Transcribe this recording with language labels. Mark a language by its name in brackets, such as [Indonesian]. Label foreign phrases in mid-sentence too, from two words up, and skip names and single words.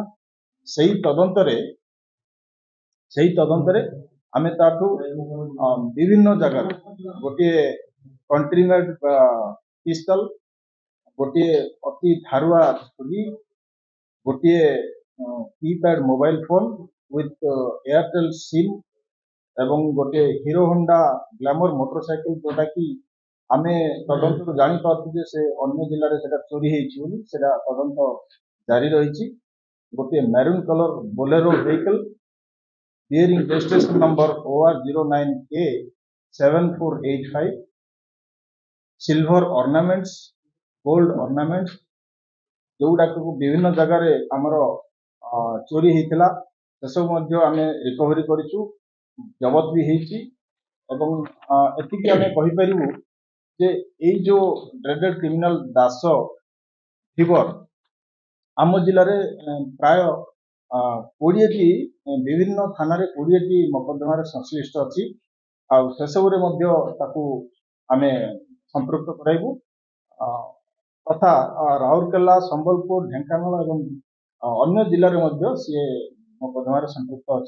[Odia] ସେଇ ତଦନ୍ତରେ ଆମେ ତାଠୁ ବିଭିନ୍ନ ଜାଗାରୁ ଗୋଟିଏ [English] country made pistol, [Odia] ଗୋଟିଏ ଅତି ଧାରୁଆ ଛୁରୀ, ଗୋଟିଏ [English] keypad mobile phone with Airtel SIM [Odia] ଏବଂ ଗୋଟିଏ ହିରୋ ହୋଣ୍ଡା ଗ୍ଲାମର ମୋଟରସାଇକେଲ ଯୋଉଟା କି ଆମେ ତଦନ୍ତରୁ ଜାଣିପାରୁଛୁ ଯେ ସେ ଅନ୍ୟ ଜିଲ୍ଲାରେ ସେଟା ଚୋରି ହେଇଛି ବୋଲି ସେଟା ତଦନ୍ତ ଜାରି ରହିଛି। [English] ଗୋଟିଏ maroon colour Bolero vehicle bearing registration number OR09A7485, silver ornaments, gold ornaments [Odia] ଯୋଉଟାକୁ ବିଭିନ୍ନ ଜାଗାରେ ଆମର ଚୋରି ହେଇଥିଲା ସେସବୁ ମଧ୍ୟ ଆମେ ରିକଭରି କରିଛୁ, ଜବତ ବି ହେଇଛି ଏବଂ ଏତିକି ଆମେ କହିପାରିବୁ ଯେ ଏଇ ଯୋଉ [English] graded criminal [Odia] ଦାସ ଧୀବର ଆମ ଜିଲ୍ଲାରେ ପ୍ରାୟ 20ଟି ବିଭିନ୍ନ ଥାନାରେ 20ଟି ମକଦ୍ଦମାରେ ସଂଶ୍ଳିଷ୍ଟ ଅଛି ଆଉ ସେସବୁରେ ମଧ୍ୟ ତାକୁ ଆମେ ସମ୍ପୃକ୍ତ କରାଇବୁ ତଥା ରାଉରକେଲା, ସମ୍ବଲପୁର, ଢେଙ୍କାନାଳ ଏବଂ ଅନ୍ୟ ଜିଲ୍ଲାରେ ମଧ୍ୟ ସିଏ ମକଦ୍ଦମାରେ ସମ୍ପୃକ୍ତ ଅଛି।